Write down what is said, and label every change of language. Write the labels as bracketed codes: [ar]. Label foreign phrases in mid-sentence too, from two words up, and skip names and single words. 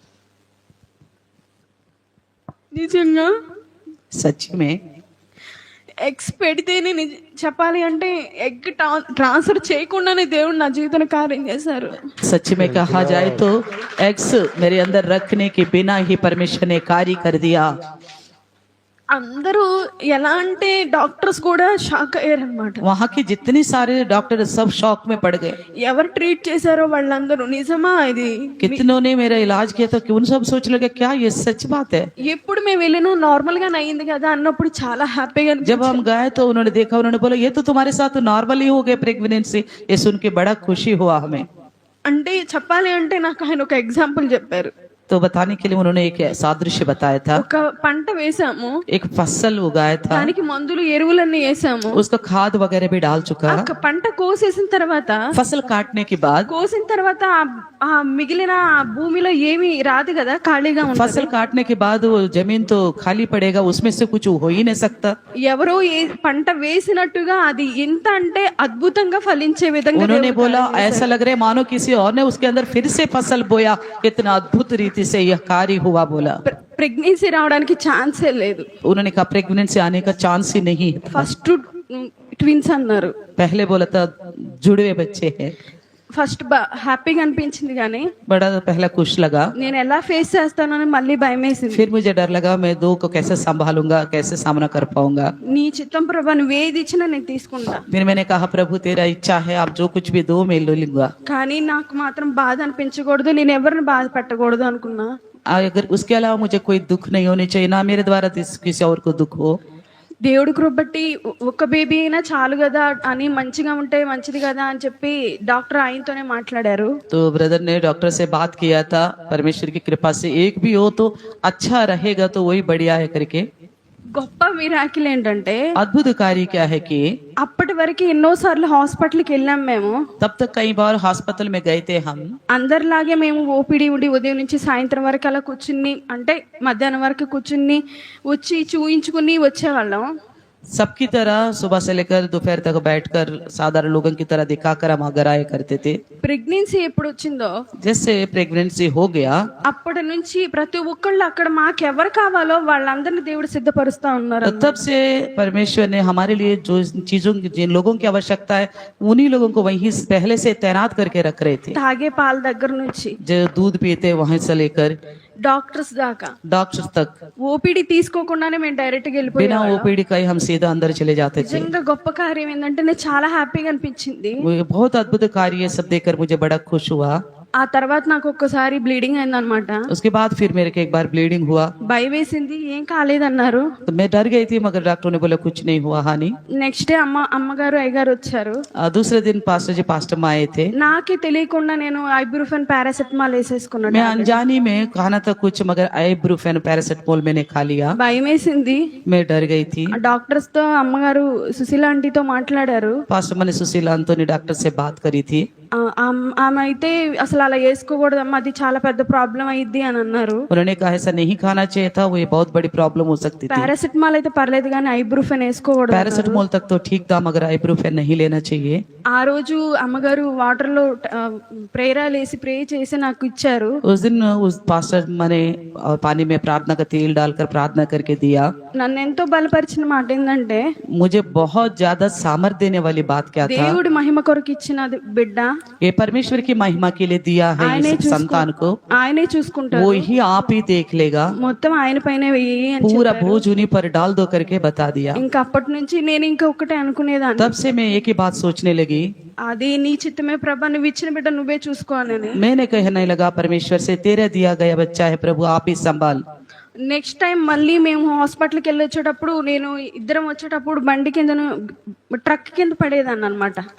[te] నిజంగా [hi] सच में [te] ఎగ్స్ పెడితేనే చెప్పాలి అంటే [en] egg transfer [te] చేయకుండానే దేవుడు నా జీవితంలో కార్యం చేశారు. [hi] सच में कहा जाए तो एग्स मेरे अंदर रखने के बिना ही परमेश्वर ने कार्य कर दिया. [te] అందరూ ఎలా అంటే డాక్టర్స్ కూడా షాక్ అయ్యారు అనమాట. [hi] वहाँ के जितने सारे डॉक्टर सब शॉक में पड़ गए. [te] ఎవరు ట్రీట్ చేశారో వాళ్ళందరూ నిజమా ఇది [hi] कितनों ने मेरा इलाज किया तो उन सब सोच लगे क्या ये सच बात है. [te] ఎప్పుడు మేము వెళ్ళినా నార్మల్ గా అయింది కదా అన్నప్పుడు చాలా హ్యాపీగా [hi] जब हम गए तो उन्होंने देखा, उन्होंने बोला ये तो तुम्हारे साथ नॉर्मल ही हो गए प्रेगनेंसी. ये सुन के बड़ा खुशी हुआ हमें. [te] అంటే చెప్పాలి అంటే నాకు ఆయన ఒక ఎగ్జాంపుల్ చెప్పారు. [hi] तो बताने के लिए उन्होंने एक सादृश्य बताया था. [te] ఒక పంట వేసాము, [hi] एक फसल उगाया था, [te] దానికి మందులు ఎరువులన్నీ వేసాము, [hi] उसका खाद वगैरह भी डाल चुका. [te] ఆ పంట కోసేసిన తర్వాత [hi] फसल काटने के बाद [te] కోసిన తర్వాత ఆ మిగిలిన భూమిలో ఏమి రాదు కదా, ఖాళీగా ఉంటుంది. [hi] फसल काटने के बाद वो जमीन तो खाली पड़ेगा, उसमें से कुछ हो ही नहीं सकता. [te] ఎవరో పంట వేసినట్టుగా అది ఎంత అంటే అద్భుతంగా ఫలించే విధంగా [hi] उन्होंने बोला ऐसा लग रहा है मानो किसी और ने उसके अंदर फिर से फसल बोया, इतना अद्भुत रीति से यह कार्य हुआ. बोला [te] ప్రెగ్నెన్సీ రావడానికి ఛాన్సే లేదు. [hi] उन्होंने कहा प्रेगनेंसी आने का चांस ही नहीं था. [en] first twins [te] అన్నారు. [hi] पहले बोला था जुड़वे बच्चे हैं. [te] ఫస్ట్ హ్యాపీగా అనిపించింది కానీ [hi] बड़ा पहला खुश लगा. [te] నేను ఎలా ఫేస్ చేస్తానని మళ్ళీ భయం వేసింది. [hi] फिर मुझे डर लगा मैं दो को कैसे संभालूंगा, कैसे सामना कर पाऊंगा. [te] నీ చిత్తం ప్రభా నువ్వు ఏది ఇచ్చినా నేను తీసుకుంటా. [hi] फिर मैंने कहा प्रभु तेरा इच्छा है, आप जो कुछ भी दो मैं ले लूंगा. [te] కానీ నాకు మాత్రం బాధ అనిపించకూడదు, నేను ఎవరిని బాధ పెట్టకూడదు అనుకున్నా. [hi] अगर उसके अलावा मुझे कोई दुख नहीं होनी चाहिए, ना मेरे द्वारा किसी और को दुख हो. [te] దేవుడి కృప బట్టి ఒక బేబీ అయినా చాలు కదా అని, మంచిగా ఉంటే మంచిది కదా అని చెప్పి డాక్టర్ ఆయనతోనే మాట్లాడారు. [hi] तो ब्रदर ने डॉक्टर से बात किया था, परमेश्वर की कृपा से एक भी हो तो अच्छा रहेगा, तो वही बढ़िया है करके. [te] గొప్ప మిరాకిల్ ఏంటంటే [hi] अद्भुत कार्य क्या है कि [te] అప్పటి వరకు ఎన్నోసార్లు హాస్పిటల్కి వెళ్ళాం మేము. [hi] तब तक कई बार हॉस्पिटल में गए थे हम. [te] అందరిలాగే మేము ఓపీడీ ఉండి ఉదయం నుంచి సాయంత్రం వరకు అలా కూర్చుని, అంటే మధ్యాహ్నం వరకు కూర్చుని వచ్చి చూయించుకుని వచ్చేవాళ్ళం. [hi] सबकी तरह सुबह से लेकर दोपहर तक बैठकर साधारण लोगों की तरह दिखाकर हम घर आया करते थे. [te] ప్రెగ్నెన్సీ ఎప్పుడు వచ్చిందో [hi] जैसे प्रेगनेंसी हो गया [te] అప్పటి నుంచి ప్రతి ఒక్కళ్ళు అక్కడ మాకెవరు కావాలో వాళ్ళందరినీ దేవుడు సిద్ధపరుస్తా ఉన్నారు. [hi] तो तब से परमेश्वर ने हमारे लिए जो चीजों जिन लोगों की आवश्यकता है उन्हीं लोगों को वहीं पहले से तैनात करके रख रहे थे. [te] తాగే పాల దగ్గర నుంచి [hi] जो दूध पीते वहीं से लेकर [te] డాక్టర్స్ దాకా [hi] डॉक्टर तक [te] ఓపీడీ తీసుకోకుండానే మేము డైరెక్ట్ గా [hi] बिना [te] వెళ్ళిపోయాం. [hi] ओपीडी का ही हम सीधा अंदर चले जाते थे. [te] నిజంగా గొప్ప కార్యం ఏంటంటే నాకు చాలా హ్యాపీగా అనిపించింది. [hi] वो बहुत अद्भुत कार्य है, सब देखकर मुझे बड़ा खुश हुआ. [te] ఆ తర్వాత నాకు ఒక్కసారి బ్లీడింగ్ అయిందనమాట. [hi] उसके बाद फिर मेरे को एक बार ब्लीडिंग हुआ. [te] భయం వేసింది, ఏం కాలేదన్నారు. [hi] तो मैं डर गई थी, मगर डॉक्टर ने बोला कुछ नहीं हुआ हानि. [en] next day [te] అమ్మగారు అయ్యగారు వచ్చారు. [hi] दूसरे दिन पास्टर जी पास्टर माँ आए थे. [te] నాకే తెలియకుండా నేను ఐబ్రూఫెన్ పారాసెటమాల్ వేసేసుకున్నాను. [hi] मैं अनजानी में खाना था कुछ, मगर आइब्रूफेन पैरासिटामोल मैंने खा लिया. [te] భయం వేసింది. [hi] मैं डर गई थी. [te] డాక్టర్స్ తో అమ్మగారు సుశీల ఆంటీతో మాట్లాడారు. [hi] पास्टर मैंने सुशीला अंतोनी डॉक्टर से बात करी थी. [te] ఆమె అయితే అసలు అలా వేసుకోకూడదమ్మా, అది చాలా పెద్ద ప్రాబ్లం అయ్యిద్ది అని అన్నారు. [hi] उन्होंने कहा ऐसा नहीं खाना चाहिए था, वो ये बहुत बड़ी प्रॉब्लम हो सकती थी. [te] పారాసెటమాల్ అయితే పర్లేదు కానీ ఐబ్రూఫెన్ వేసుకోకూడదు. [hi] पैरासिटामोल तक तो ठीक था, मगर आइब्रूफेन नहीं लेना चाहिए. [te] ఆ రోజు అమ్మగారు వాటర్ లో ప్రేయరాలు వేసి ప్రే చేసి నాకు ఇచ్చారు. [hi] उस दिन उस पास्टर मैंने पानी में प्रार्थना का तेल डालकर प्रार्थना करके दिया. [te] నన్ను ఎంతో బలపరిచిన మాట ఏంటంటే [hi] मुझे बहुत ज्यादा सामर्थ्य देने वाली बात क्या था, [te] దేవుడి మహిమ కొరకు ఇచ్చిన బిడ్డ [hi] ये परमेश्वर की महिमा के लिए दिया है इस संतान को. [te] ఆయనే చూసుకుంటారు, [hi] वो ही आप ही देख लेगा. [te] మొత్తం ఆయన పైన వెయ్యి అని [hi] पूरा बोझ उन्हीं पर डाल दो करके बता दिया. [te] ఇంకా అప్పటి నుంచి నేను ఇంకా ఒకటే అనుకునేదాన్ని, [hi] तब से मैं एक ही बात सोचने लगी, [te] అది నీ చిత్తమే ప్రభా, నువ్వు ఇచ్చిన బిడ్డ నువ్వే చూసుకో అని. [hi] मैंने कहने लगा परमेश्वर से तेरा दिया गया बच्चा है प्रभु, आप ही संभाल. [en] next time [te] మళ్ళీ మేము హాస్పిటల్కి వెళ్ళి వచ్చేటప్పుడు నేను ఇద్దరం వచ్చేటప్పుడు బండి కింద ట్రక్ కింద పడేదాన్ని అనమాట.